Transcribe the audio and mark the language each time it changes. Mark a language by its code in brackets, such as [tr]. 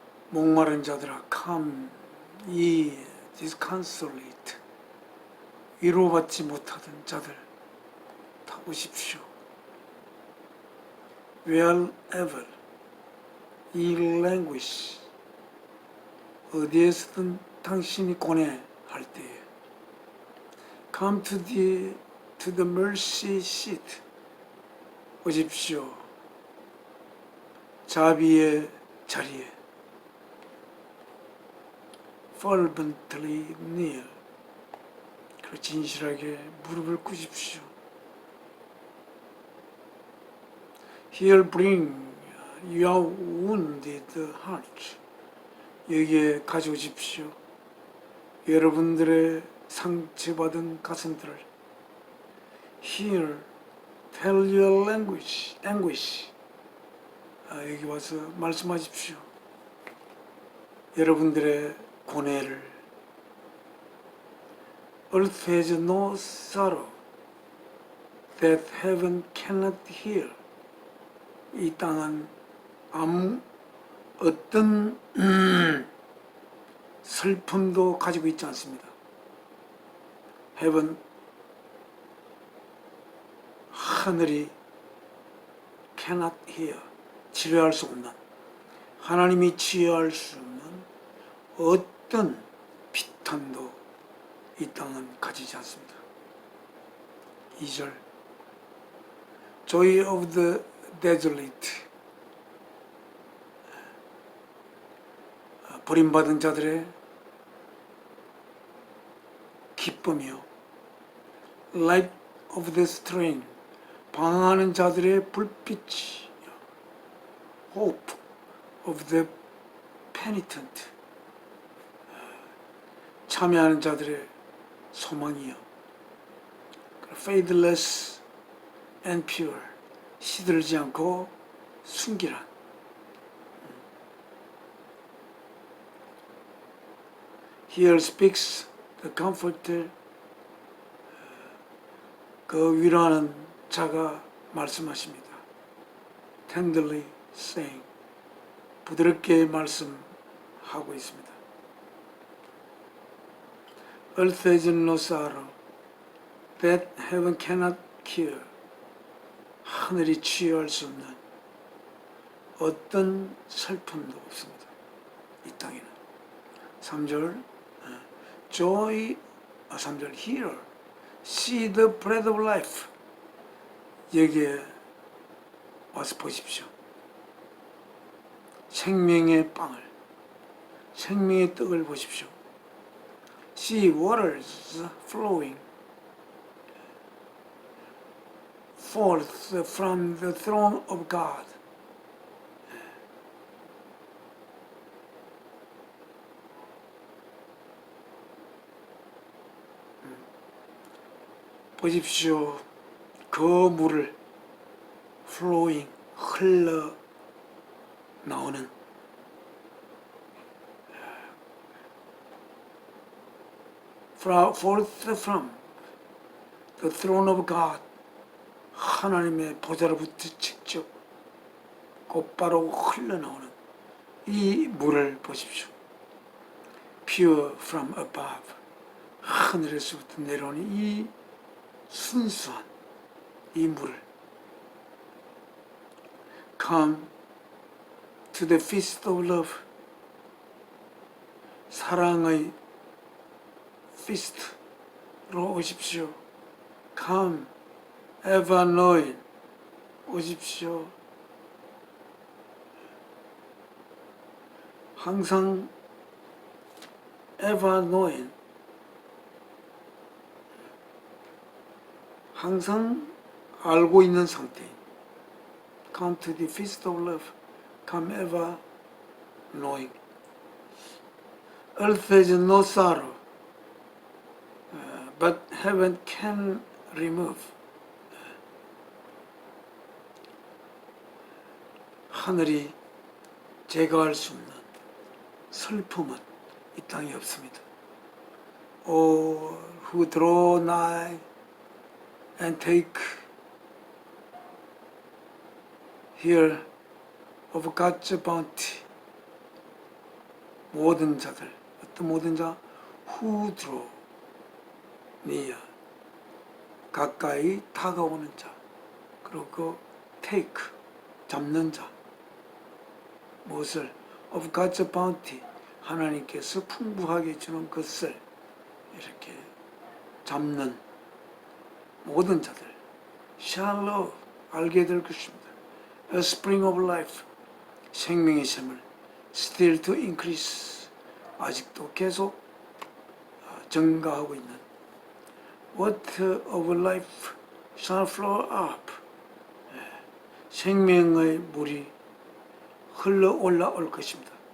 [ko] 목마른 자들아, [en] come ye disconsolate, [ko] 위로받지 못하던 자들 다 오십시오. [en] Wherever ye languish, [ko] 어디에서든 당신이 고뇌할 때에 [en] come to the mercy seat, [ko] 오십시오. 자비의 자리에 [en] fervently kneel, [ko] 진실하게 무릎을 꿇으십시오. [en] Here bring your wounded heart, [ko] 여기에 가져오십시오. 여러분들의 상처받은 가슴들을. [en] Here tell your anguish, [ko] 여기 와서 말씀하십시오. 여러분들의 고뇌를. [en] Earth has no sorrow that heaven cannot heal, [ko] 이 땅은 어떤 슬픔도 가지고 있지 않습니다. [en] Heaven, [ko] 하늘이 [en] cannot heal, [ko] 치료할 수 없는, 하나님이 치유할 수 없는 어떤 비탄도 이 땅은 가지지 않습니다. 2절 [en] Joy of the desolate, [ko] 버림받은 자들의 기쁨이요. [en] Light of the strain, [ko] 방황하는 자들의 불빛이요. [en] Hope of the penitent, [ko] 참여하는 자들의 소망이요. [en] Faithless and pure, [ko] 시들지 않고 순결한. [en] Here speaks the comforter, [ko] 그 위로하는 자가 말씀하십니다. [en] Tenderly saying, [ko] 부드럽게 말씀하고 있습니다. [en] Earth has no sorrow that heaven cannot cure, [ko] 하늘이 치유할 수 없는 어떤 슬픔도 없습니다. 이 땅에는. 3절 [en] Joy, [ko] 3절 [en] Here, see the bread of life, [ko] 여기에 와서 보십시오. 생명의 빵을, 생명의 떡을 보십시오. [en] See waters flowing forth from the throne of God. [ko] 보십시오. 그 물을 [en] flowing, [ko] 흘러 나오는 [en] forth from the throne of God, [ko] 하나님의 보좌로부터 직접 곧바로 흘러나오는 이 물을 보십시오. [en] Pure from above, [ko] 하늘에서부터 내려오는 이 순수한 이 물을. [en] Come to the feast of love, [ko] 사랑의 feast로 오십시오. [en] come ever knowing. [ko] 오십시오. 항상 [en] ever knowing. [ko] 항상 알고 있는 상태. [en] Come to the feast of love. Come ever knowing. Earth has no sorrow, but heaven can remove. [ko] 하늘이 제거할 수 없는 슬픔은 이 땅에 없습니다. [en] All who draw nigh and take here of God's bounty. [ko] 모든 자들, 어떤 모든 자, [en] who draw near, [ko] 가까이 다가오는 자, 그리고 [en] take, [ko] 잡는 자, 무엇을? [en] of God's bounty, [ko] 하나님께서 풍부하게 주는 것을 이렇게 잡는 모든 자들, [en] shall love, [ko] 알게 될 것입니다. [en] A spring of life, [ko] 생명의 샘을 [en] still to increase, [ko] 아직도 계속 증가하고 있는 [en] water of life shall flow up, [ko] 생명의 물이 흘러 올라올 것입니다.